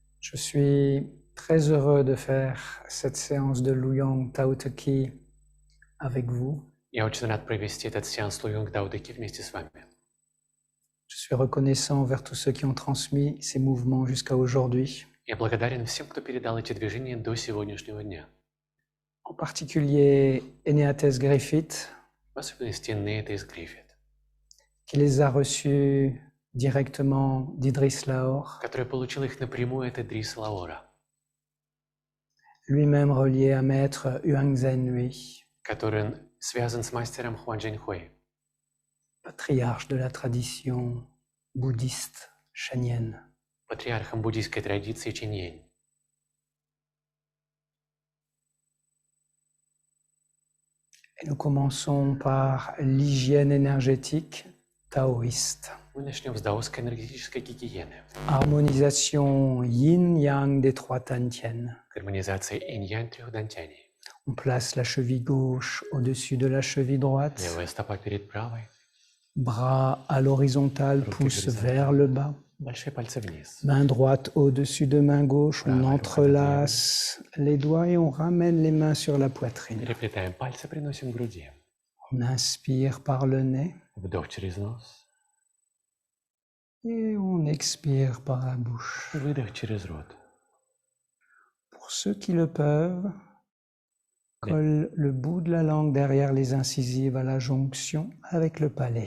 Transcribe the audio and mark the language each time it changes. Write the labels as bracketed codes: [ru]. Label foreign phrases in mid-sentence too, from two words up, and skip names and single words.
[fr] Je suis très heureux de faire cette séance de Luyong Tao Te Chi avec vous. [ru] Я очень рад провести этот сеанс Луйонг Дао Те Ки вместе с вами. [fr] Je suis reconnaissant envers tous ceux qui ont transmis ces mouvements jusqu'à aujourd'hui. [ru] Я благодарен всем, кто передал эти движения до сегодняшнего дня. [fr] En particulier Eneates Griffith, [ru] В особенности Нейтис Гриффит, [fr] qui les a reçus directement d'Idriss Lahore, [ru] который получил их напрямую от Идриса Лаора, [fr] lui-même relié à Maître Huang Zhenhui, [ru] который связан с мастером Хуан Чжэньхуэй, [fr] patriarche de la tradition bouddhiste chanienne. [ru] патриархом буддийской традиции Чиньянь. [fr] Et nous commençons par l'hygiène énergétique taoïste. [ru] Мы начнем с даосской энергетической гигиены, [fr] Harmonisation yin-yang des trois Tantien. [ru] гармонизации инь-янь трех дантяней. [fr] On place la cheville gauche au-dessus de la cheville droite. [ru] Левая стопа перед правой, [fr] Bras à l'horizontale, pouce vers le bas. [ru] большие пальцы вниз. [fr] Main droite au-dessus de main gauche. On entrelace les doigts et on ramène les mains sur la poitrine. [ru] Переплетаем пальцы, приносим к груди. [fr] On inspire par le nez [ru] Вдох через нос, [fr] et on expire par la bouche. [ru] выдох через рот. [fr] Pour ceux qui le peuvent, colle le bout de la langue derrière les incisives à la jonction avec le palais.